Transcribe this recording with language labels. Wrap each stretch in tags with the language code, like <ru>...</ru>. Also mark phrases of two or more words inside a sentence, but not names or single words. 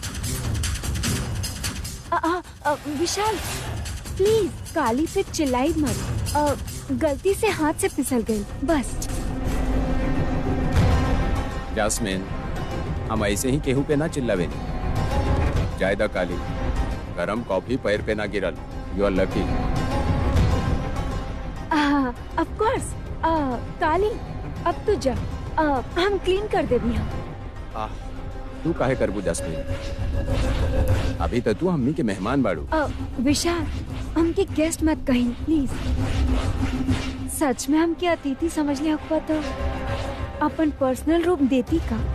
<bho>विशाल प्लीज, काली पे चिल्लाई मत। गलती से हाथ से फिसल गई बस। जास्मिन, हम ऐसे ही केहू पे ना चिल्लावे। जायदा काली, गरम कॉफी पैर पे ना गिरल।</bho> <en>You are lucky. Of course.</en> <bho>काली, अब तू जा, हम क्लीन कर दे भी हम। तू काहे करबू जास्मिन? अभी तो तू हमनी के मेहमान बाड़ू। विशाल, हमके गेस्ट मत कहीं प्लीज। सच में हमके अतिथि समझ ले हुआ तो अपन पर्सनल रूप देती का।</bho>